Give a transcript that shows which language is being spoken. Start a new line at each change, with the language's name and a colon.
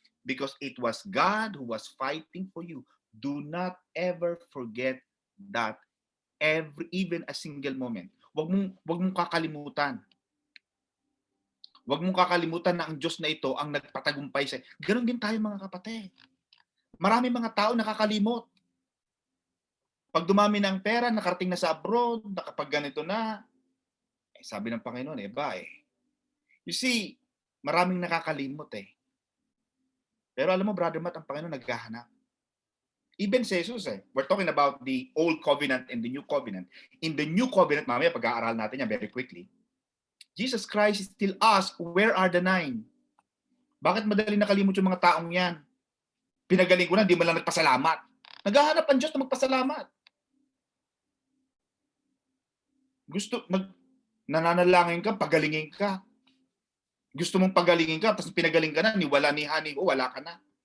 English: Because it was God who was fighting for you. Do not ever forget that even a single moment.
Filipino: Wag mong kakalimutan. Wag mong kakalimutan na ang Diyos na ito ang nagpatagumpay sa. Ganon din tayo mga kapatid. Marami mga tao nakakalimot. Pag dumami na ang pera, nakarating na sa abroad, nakapag ganito na, sabi ng Panginoon,
English: You see,
Filipino: maraming nakakalimot eh. Pero alam mo, Brother Matt, ang Panginoon naghahanap.
English: Even si Jesus we're talking about the Old Covenant and the New Covenant. In the New Covenant,
Filipino: mamaya pag-aaral natin yan
English: very quickly, Jesus Christ still asks, where are the 9?
Filipino: Bakit madali nakalimot yung mga taong yan? Pinagaling ko na, hindi mo lang nagpasalamat. Naghahanap ang Diyos na magpasalamat. Nananalangin ka, pagalingin ka. Gusto mong pagalingin ka, tapos pinagaling ka na, wala ni honey, wala ka na.